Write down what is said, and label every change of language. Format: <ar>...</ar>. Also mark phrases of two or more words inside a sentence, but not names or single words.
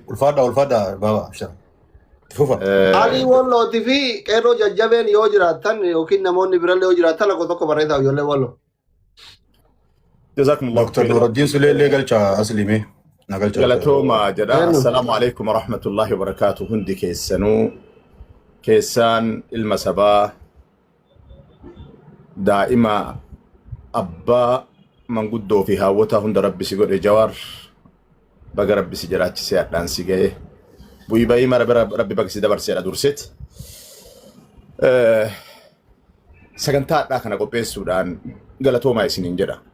<om>Ulfaadha baba abshar. Fufa. Ali wallootii fi qeerroo jajjabeen yoo jiraatan yookiin namoonni birallee yoo jiraatan lakkoofsa tokko barreessaa ijoollee walloo.</om> <ar>جزاكم الله خيرا. Dr.</ar> <om>Nuruddin Suleelee galcha asliimee. Galatooma jedha.</om> <ar>السلام عليكم ورحمة الله وبركاته.</ar> <om>Hundi keessanuu keessaan ilma sabaa daa'ima abbaa manguddoo fi haawwata hunda rabbi si godhe Jawaar baga rabbi si jiraachisee hadhaan si ga'e bu'ii ba'ii mara rabbi baga si dabarseedha durseet sagantaa hadhaa kana qopheessuudhaan galatoomaa isiniin jedha.</om>